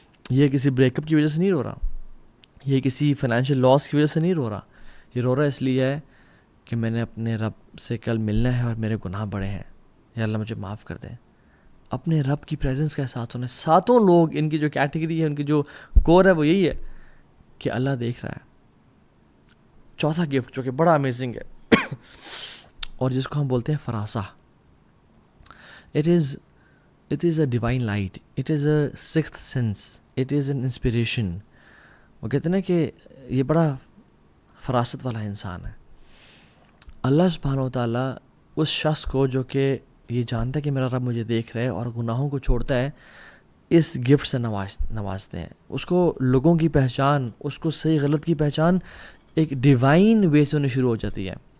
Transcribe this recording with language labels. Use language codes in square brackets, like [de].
[ur] یہ کسی break up کی وجہ سے نہیں رو رہا، یہ کسی فائنینشیل لاس کی وجہ سے نہیں رو رہا، یہ رو رہا اس لیے ہے کہ میں نے اپنے رب سے کل ملنا ہے اور میرے گناہ بڑے ہیں، یا اللہ مجھے معاف کر دیں. اپنے رب کی پریزنس کا احساس ہونا. ساتوں لوگ ان کی جو کیٹیگری ہے، ان کی جو کور ہے، وہ یہی ہے کہ اللہ دیکھ رہا ہے. چوتھا گفٹ جو کہ بڑا امیزنگ ہے اور جس کو ہم بولتے ہیں فراسہ. [en] It is a divine light, it is a sixth sense, it is an inspiration. [ur] وہ کہتے ہیں کہ یہ بڑا فراست والا انسان ہے. اللہ سبحانہ و تعالیٰ اس شخص کو جو کہ یہ جانتا ہے کہ میرا رب مجھے دیکھ رہا ہے اور گناہوں کو چھوڑتا ہے، اس گفٹ سے نوازتے ہیں. اس کو لوگوں کی پہچان، اس کو صحیح غلط کی پہچان ایک ڈیوائن وے سے ہونے شروع ہو جاتی ہے.